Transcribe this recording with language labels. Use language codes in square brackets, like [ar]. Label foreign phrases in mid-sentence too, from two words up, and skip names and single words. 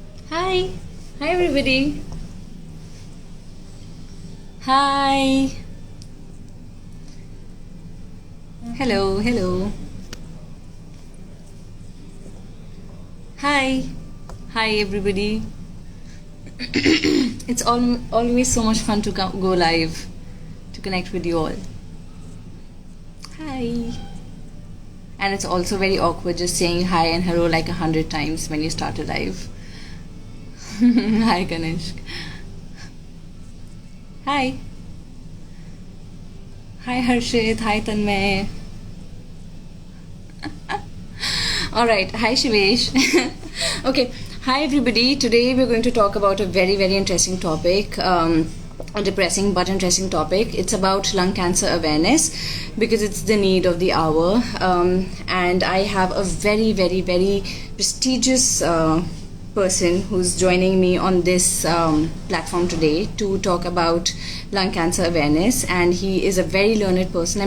[en] Hi. Hi, everybody. Hi. Hello, hello. Hi. Hi, everybody. It's always so much fun to go live, to connect with you all. Hi. And it's also very awkward just saying hi and hello like 100 times when you start a live. Hi, Ganesh. Hi. Hi, Harshit. Hi, Tanmay. All right. Hi, Shivesh. Okay. Hi, everybody. Today we're going to talk about a very, very interesting topic. A depressing but interesting topic. It's about lung cancer awareness because it's the need of the hour. And I have a very, very, very prestigious person who's joining me on this platform today to talk about lung cancer awareness, and he is a very learned person.